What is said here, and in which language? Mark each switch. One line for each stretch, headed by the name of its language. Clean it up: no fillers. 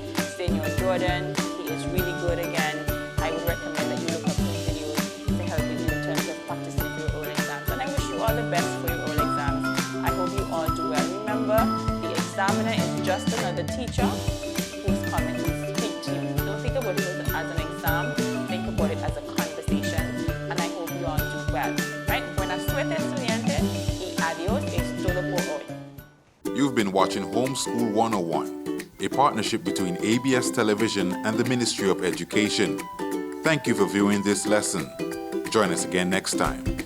English: Senor Jordan, he is really good again. I would recommend that you look up his videos to help you in terms of practicing for your own exams. And I wish you all the best for your own exams. I hope you all do well. Remember, the examiner is just another teacher who's coming to speak to you. Don't think about it as an exam. Think about it as a conversation. And I hope you all do well. Right?
Spanish: Buenas suerte, estudiantes, y adiós, es todo por hoy.
English: You've been watching Homeschool 101, a partnership between ABS Television and the Ministry of Education. Thank you for viewing this lesson. Join us again next time.